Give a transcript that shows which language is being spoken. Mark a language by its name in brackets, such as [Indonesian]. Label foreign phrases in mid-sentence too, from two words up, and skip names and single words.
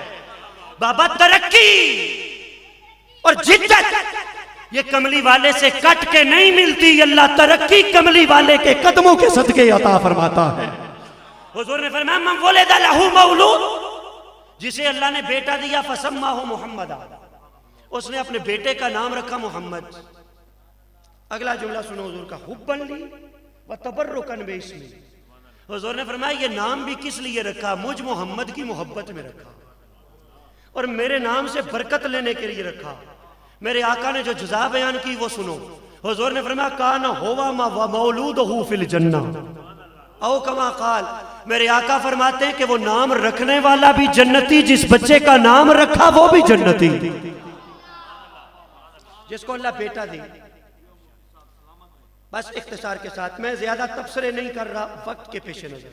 [Hindi] बाबा तरक्की और जिद्दत ये कमली वाले से कट के नहीं मिलती, अल्लाह तरक्की कमली वाले के कदमों के सदके अता फरमाता है। हुजूर ने फरमाया [Arabic] من ولد له مولود, [Hindi] जिसे अल्लाह ने बेटा दिया [Arabic] فسماه محمد, [Hindi] उसने अपने बेटे का नाम रखा मोहम्मद। अगला जुमला सुनो हुजूर का, [Arabic] حبا لي وتبركا باسمي. [Hindi] हुजूर ने फरमाया ये नाम भी किस लिए रखा, मुझ मोहम्मद की मोहब्बत में रखा और मेरे नाम से बरकत लेने के लिए रखा। मेरे आका ने जो जुज़ा बयान की वो सुनो। हुजूर ने फरमाया [Arabic] كان هو ما مولوده في الجنة أو كما قال. [Hindi] मेरे आका फरमाते हैं कि वो नाम रखने वाला भी जन्नती, जिस बच्चे का नाम रखा वो भी जन्नती, जिसको अल्लाह बेटा दी। बस इख्तिसार के साथ, मैं ज्यादा तबसरे नहीं कर रहा वक्त के पेश नजर।